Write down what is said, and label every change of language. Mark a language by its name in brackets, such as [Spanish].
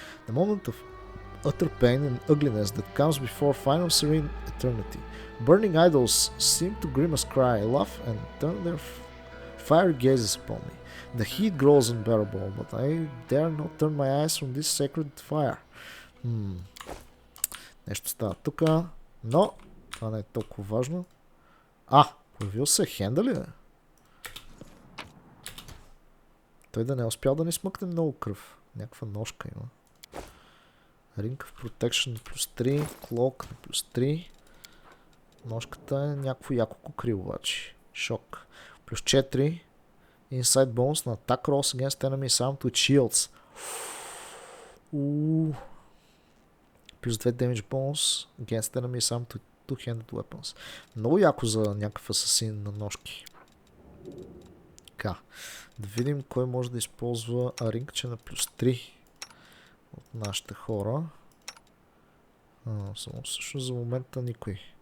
[English] The moment of utter pain and ugliness that comes before final serene eternity. Burning idols seem to grimace, cry, laugh, and turn their fiery gazes upon me. The heat grows unbearable, but I dare not turn my eyes from this sacred fire. [Bulgarian] Нещо става тук, но това не е толкова важно. Появил се Хенда ли, бе? Той да не е успял да ни смъкне много кръв. Някаква ножка има. Ring of Protection на плюс 3, Cloak на плюс 3. Ножката е някакво яко кукри обаче. Шок. Плюс 4. [English] Inside bonus [Bulgarian] на [English] attack rolls against enemies armed with shields. [Bulgarian] Плюс 2 [English] damage bonus against enemies armed with two-handed weapons. [Bulgarian] Много яко за някакъв асасин на ножки. Така. Да видим кой може да използва рингче на плюс 3 от нашите хора. Само всъщност за момента никой.